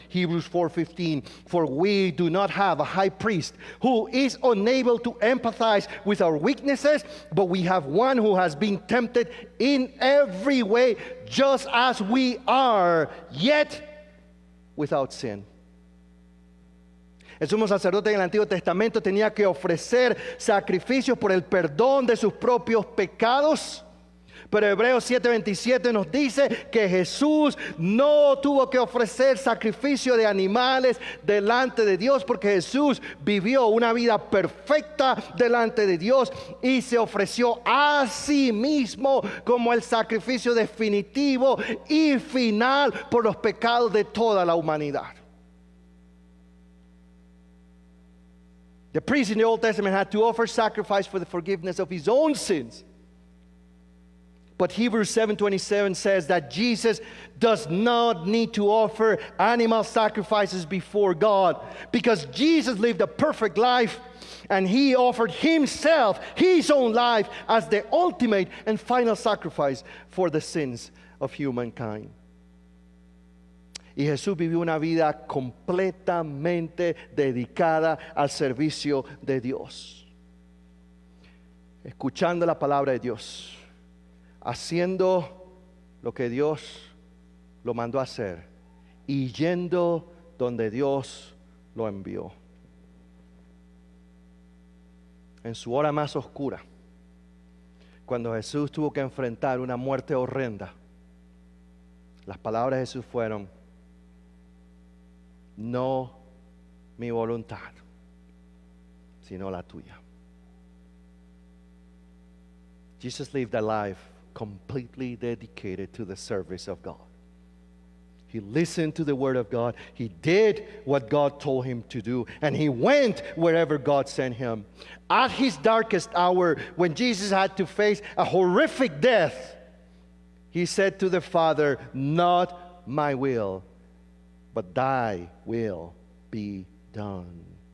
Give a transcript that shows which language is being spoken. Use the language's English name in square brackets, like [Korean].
[English] Hebrews 4:15, for we do not have a high priest who is unable to empathize with our weaknesses, but we have one who has been tempted in every way, just as we are, yet without sin. [Spanish] El sumo sacerdote en el Antiguo Testamento tenía que ofrecer sacrificios por el perdón de sus propios pecados. Pero Hebreos 7:27 nos dice que Jesús no tuvo que ofrecer sacrificio de animales delante de Dios, porque Jesús vivió una vida perfecta delante de Dios y se ofreció a sí mismo como el sacrificio definitivo y final por los pecados de toda la humanidad. [English] The priest in the Old Testament had to offer sacrifice for the forgiveness of his own sins. But Hebrews 7:27 says that Jesus does not need to offer animal sacrifices before God, because Jesus lived a perfect life and he offered himself, his own life, as the ultimate and final sacrifice for the sins of humankind. [Spanish] Y Jesús vivió una vida completamente dedicada al servicio de Dios, escuchando la palabra de Dios, haciendo lo que Dios lo mandó a hacer y yendo donde Dios lo envió. En su hora más oscura, cuando Jesús tuvo que enfrentar una muerte horrenda, las palabras de Jesús fueron: no mi voluntad, sino la tuya. [English] Jesus lived a life completely dedicated to the service of God. He listened to the word of God. He did what God told him to do. And he went wherever God sent him. At his darkest hour, when Jesus had to face a horrific death, he said to the Father, not my will, but thy will be done.